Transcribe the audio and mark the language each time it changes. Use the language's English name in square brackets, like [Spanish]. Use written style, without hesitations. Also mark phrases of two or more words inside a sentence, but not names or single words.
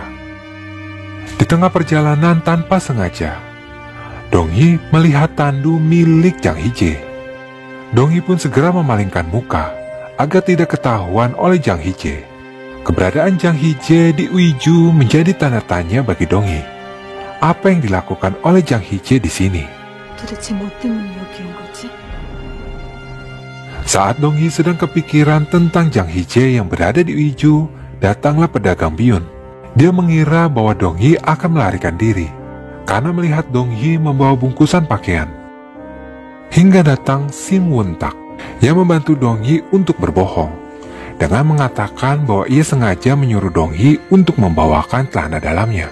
[Indonesian] Di tengah perjalanan tanpa sengaja, Dong-hee melihat tandu milik Jang Hee-jae. Dong-hee pun segera memalingkan muka agar tidak ketahuan oleh Jang Hee-jae. Keberadaan Jang Hee-jae di Uiju menjadi tanda tanya bagi Dong-hee. Apa yang dilakukan oleh Jang Hee-jae di sini? [Korean] 도대체 뭐 때문에 여기 온 거지? [Indonesian] Saat Dong-hee sedang kepikiran tentang Jang Hee-jae yang berada di Uiju, datanglah pedagang bihun. Dia mengira bahwa Dong-hee akan melarikan diri karena melihat Dong-hee membawa bungkusan pakaian. Hingga datang Sim Won-tak yang membantu Dong-hee untuk berbohong dengan mengatakan bahwa ia sengaja menyuruh Dong-hee untuk membawakan celana dalamnya.